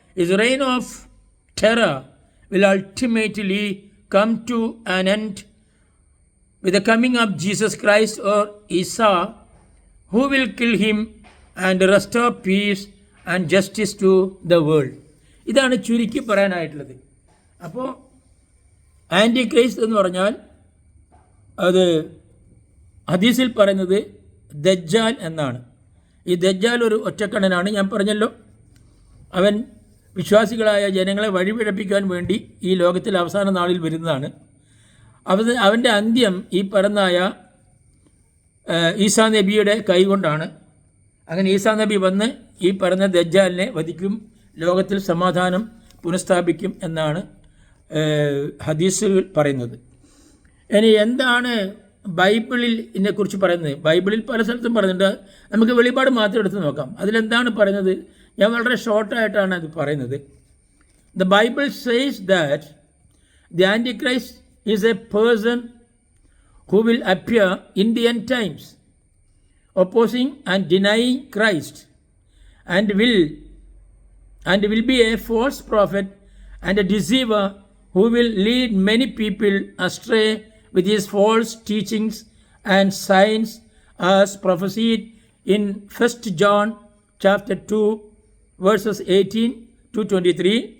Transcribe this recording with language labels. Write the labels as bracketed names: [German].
[English] His reign of terror will ultimately come to an end with the coming of Jesus Christ or Isa, who will kill him and restore peace and justice to the world. [Malayalam] ഇതാണ് ചുരുക്കി പറയാനായിട്ടുള്ളത്. അപ്പോൾ anti Christ എന്ന് പറഞ്ഞാൽ അത് ഹദീസിൽ പറയുന്നത് ദജ്ജാൽ എന്നാണ്. ഈ ദജ്ജാൽ ഒരു ഒറ്റക്കണ്ണനാണ്. ഞാൻ പറഞ്ഞല്ലോ, അവൻ വിശ്വാസികളായ ജനങ്ങളെ വഴിപിഴപ്പിക്കാൻ വേണ്ടി ഈ ലോകത്തിൽ അവസാന നാളിൽ വരുന്നതാണ്. അവൻ്റെ അന്ത്യം ഈ പറഞ്ഞായ ഈസാ നബിയുടെ കൈകൊണ്ടാണ്. അങ്ങനെ ഈസാ നബി വന്ന് ഈ പറഞ്ഞ ദജ്ജാലിനെ വധിക്കും, ലോകത്തിൽ സമാധാനം പുനഃസ്ഥാപിക്കും എന്നാണ് ഹദീസുകൾ പറയുന്നത്. ഇനി എന്താണ് ബൈബിളിൽ ഇതിനെക്കുറിച്ച് പറയുന്നത്? ബൈബിളിൽ പല സ്ഥലത്തും പറയുന്നുണ്ട്. നമുക്ക് വെളിപാട് മാത്രം എടുത്ത് നോക്കാം. അതിലെന്താണ് പറയുന്നത്? ഞാൻ വളരെ ഷോർട്ടായിട്ടാണ് അത് പറയുന്നത്. [English] the Bible says that the Antichrist is a person who will appear in the end times, opposing and denying Christ, and will be a false prophet and a deceiver who will lead many people astray with his false teachings and signs, as prophesied in 1 John chapter 2 verses 18 to 23,